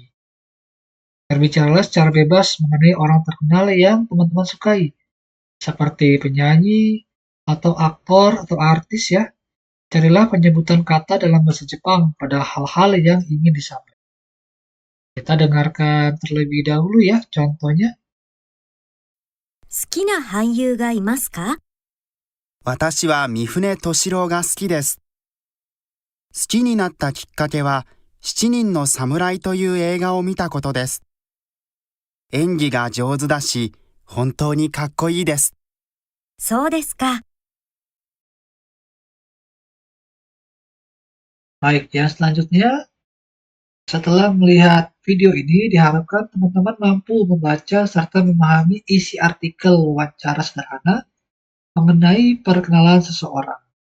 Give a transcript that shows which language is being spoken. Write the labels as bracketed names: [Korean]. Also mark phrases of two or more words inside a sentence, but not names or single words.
[Indonesian] Berbicaralah secara bebas mengenai orang terkenal yang teman-teman sukai. Seperti penyanyi, atau aktor, atau artis ya. Carilah penyebutan kata dalam bahasa Jepang pada hal-hal yang ingin disampaikan. Kita dengarkan terlebih dahulu ya contohnya. [Japanese] 好きな俳優がいますか？私は三船敏郎が好きです。好きになったきっかけは、七人の侍という映画を見たことです。演技が上手だし、本当にかっこいいです。そうですか。 [Indonesian] Baik, yang selanjutnya, setelah melihat video ini, diharapkan teman-teman mampu membaca serta memahami isi artikel wawancara sederhana mengenai perkenalan seseorang.